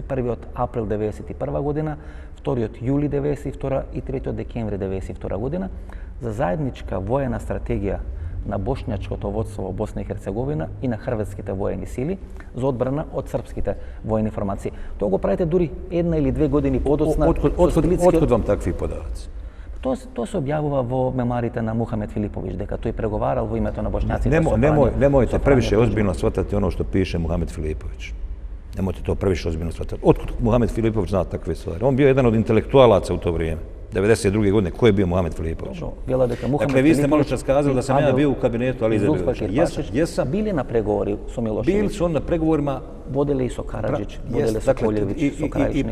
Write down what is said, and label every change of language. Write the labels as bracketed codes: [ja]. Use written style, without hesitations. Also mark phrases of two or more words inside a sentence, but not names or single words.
[mk] Првиот април 1991 година, вториот јули 1992 и третиот декември 1992 година за заедничка воена стратегија на бошњачкото водство во Босна и Херцеговина и на хрватските воени сили за одбрана од српските воени формации. Тоа го правите дури една или две години подоцна. [bs] Откуд вам такви подаваци? [mk] Тоа се објавува во мемоарите на Мухамед Филиповиќ, дека тој преговарал во името на бошњаците. [bs] Немојте превише озбилно сватати оно што пише Мухамед Филиповиќ. Nemojte to previše ozbiljno shvatati. Otkud Muhamed Filipović zna takve stvari? On bio jedan od intelektualaca u to vrijeme. 92. godine, ko je bio Mohamed Filipović? Dakle, vi ste malo čas kazali da sam ja bio u kabinetu Ali Izetbegovića. Jesam. Bili na pregovori su Milošević? Bili su on na pregovorima. Vodili su Karadžić, vodili su Koljević, su Krajišnik.